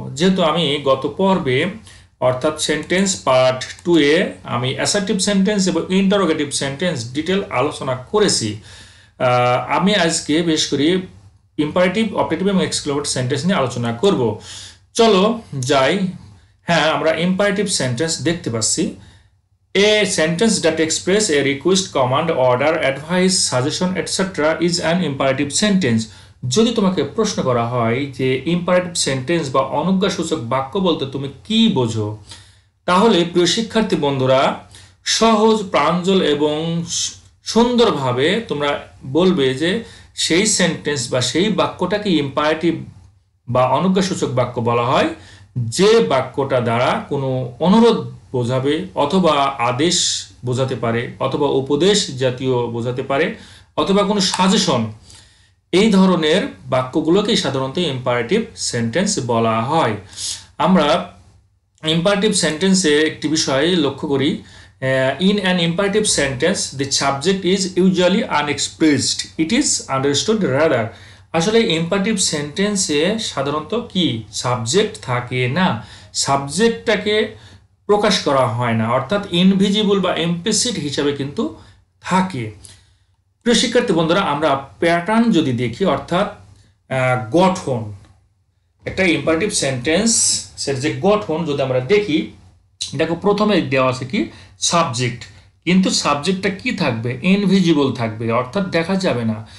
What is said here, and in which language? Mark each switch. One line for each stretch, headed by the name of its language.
Bangla: যেহেতু আমি গত পর্বে অর্থাৎ সেন্টেন্স পার্ট 2 এ আমি অ্যাসার্টিভ সেন্টেন্স এবং ইন্টারোগেটিভ সেন্টেন্স ডিটেল আলোচনা করেছি, আমি আজকে বেশ করে ইম্পারেটিভ, অপটেটিভ এবং এক্সক্লেমেটরি সেন্টেন্স নিয়ে আলোচনা করব। চলো যাই। হ্যাঁ, আমরা ইম্পারেটিভ সেন্টেন্স দেখতে পাচ্ছি।
English: A sentence that express a request, command, order, advice, suggestion, etc. is an imperative sentence.
Bangla: যদি তোমাকে প্রশ্ন করা হয় যে ইম্পারেটিভ সেন্টেন্স বা অনজ্ঞাসূচক বাক্য বলতে তুমি কি বোঝো, তাহলে প্রিয় শিক্ষার্থী বন্ধুরা সহজ, প্রাঞ্জল এবং সুন্দরভাবে তোমরা বলবে যে সেই সেন্টেন্স বা সেই বাক্যটাকে ইম্পারেটিভ বা অনজ্ঞাসূচক বাক্য বলা হয়, যে বাক্যটা দ্বারা কোনো অনুরোধ বোঝাবে অথবা আদেশ বোঝাতে পারে অথবা উপদেশ জাতীয় বোঝাতে পারে অথবা কোনো সাজেশন, এই ধরনের বাক্যগুলোকে সাধারণত ইম্পারেটিভ সেন্টেন্স বলা হয়। আমরা ইম্পারেটিভ সেন্টেন্সে একটি বিষয় লক্ষ্য করি,
English: in an imperative sentence the subject is usually unexpressed, it is understood rather.
Bangla: আসলে ইম্পারেটিভ সেন্টেন্সে সাধারণত কি সাবজেক্ট থাকে না, সাবজেক্টটাকে প্রকাশ করা হয় না, অর্থাৎ ইনভিজিবল বা ইমপ্লিসিট হিসাবে কিন্তু থাকে। প্রিয় শিক্ষার্থী বন্ধুরা, আমরা প্যাটার্ন যদি দেখি অর্থাৎ গঠন, একটা ইম্পারেটিভ সেন্টেন্সের যে গঠন যদি আমরা দেখি, দেখো প্রথমে দেওয়া আছে কি সাবজেক্ট, কিন্তু সাবজেক্টটা কি থাকবে ইনভিজিবল থাকবে, অর্থাৎ দেখা যাবে না।